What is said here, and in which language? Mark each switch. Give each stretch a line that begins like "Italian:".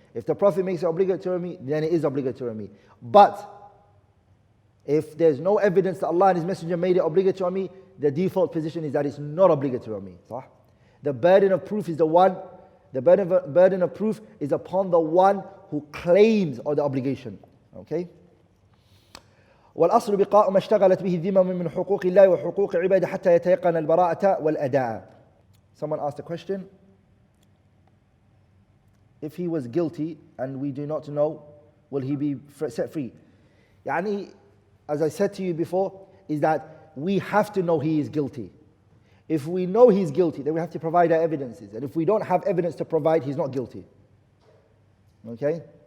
English: If the Prophet makes it obligatory on me, then it is obligatory on me. But if there's no evidence that Allah and His Messenger made it obligatory on me, the default position is that it's not obligatory on me. The burden of proof is the burden of proof is upon the one who claims the obligation. Okay?
Arabic: والأصل بقاء ما اشتغلت به الذمم من حقوق الله وحقوق عباده حتى يتيقن البراءة والأداء.
English: Someone asked a question. If he was guilty and we do not know, will he be set free? Yani, as I said to you before, is that we have to know he is guilty. If we know he's guilty, then we have to provide our evidences. And if we don't have evidence to provide, he's not guilty. Okay?